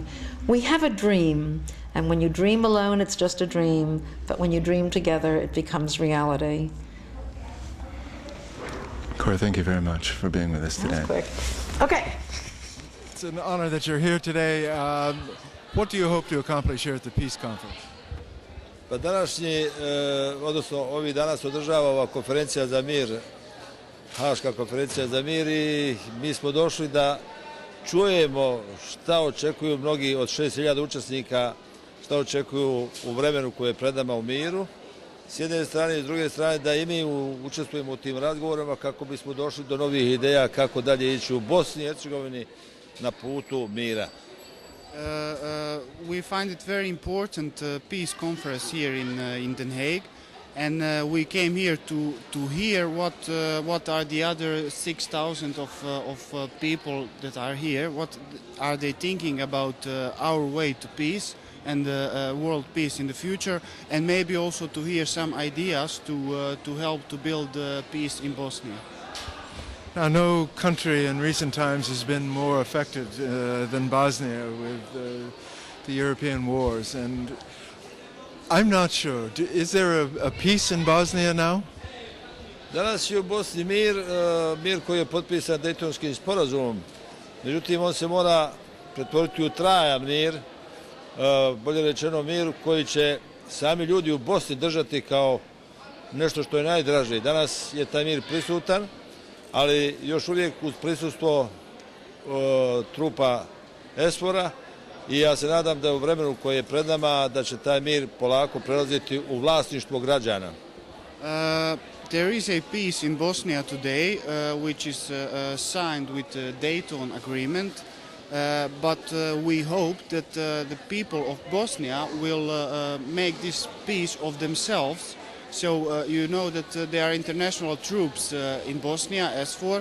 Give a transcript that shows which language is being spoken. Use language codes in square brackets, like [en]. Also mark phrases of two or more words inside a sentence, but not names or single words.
[en] We have a dream, and when you dream alone, it's just a dream, but when you dream together, it becomes reality. Cora, thank you very much for being with us today. That's quick. Okay. It's an honor that you're here today. What do you hope to accomplish here at the Peace Conference? [bs] Pa odnosno ovih dana se održava ova konferencija za mir, Haška konferencija za mir, i mi smo došli da čujemo šta očekuju mnogi od 6.000 učesnika, šta očekuju u vremenu koje je pred nama u miru. S jedne strane i s druge strane da i mi učestvujemo u tim razgovorima kako bismo došli do novih ideja kako dalje ići u Bosni i Hercegovini na putu mira. [en] We find it very important peace conference here in Den Haag, and we came here to hear what are the other 6,000 of people that are here. What are they thinking about our way to peace and world peace in the future, and maybe also to hear some ideas to help to build peace in Bosnia. Now, no country in recent times has been more affected than Bosnia with the European wars, and I'm not sure. Is there a peace in Bosnia now? [bs] Danas je u Bosni mir koji je potpisan Dejtonskim sporazumom. Međutim, on se mora pretvoriti u trajan mir, bolje rečeno mir koji će sami ljudi u Bosni držati kao nešto što je najdraže. Danas je taj mir prisutan, ali još uvijek uz prisustvo trupa SFOR-a, i ja se nadam da u vremenu koje je pred nama da će taj mir polako prelaziti u vlasništvo građana. [en] There is a peace in Bosnia today, which is signed with the Dayton Agreement, but we hope that the people of Bosnia will make this peace of themselves So you know that there are international troops in Bosnia, SFOR.